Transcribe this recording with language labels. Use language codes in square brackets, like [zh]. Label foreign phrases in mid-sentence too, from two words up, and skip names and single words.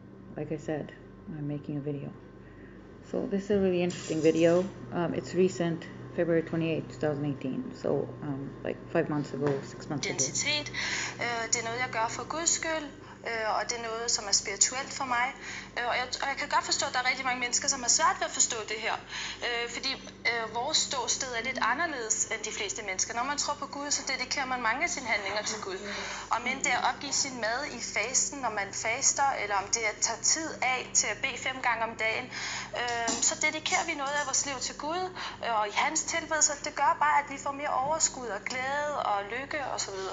[en] like I said, I'm making a video. So this is a really interesting video. It's recent, February 28, 2018. So like 5 months ago, 6 months ago. [da] Identitet. Det er noget, jeg gør for Guds skyld, og det er noget, som er spirituelt for mig. Og jeg kan godt forstå, at der er rigtig mange mennesker, som har svært ved at forstå det her. Fordi vores ståsted er lidt anderledes end de fleste mennesker. Når man tror på Gud, så dedikerer man mange af sine handlinger til Gud. Om end det er at opgive sin mad i fasten, når man faster, eller om det er at tage tid af til at bede 5 gange om dagen, så dedikerer vi noget af vores liv til Gud, og i hans tilbedelse, det gør bare, at vi får mere overskud og glæde og lykke og så videre.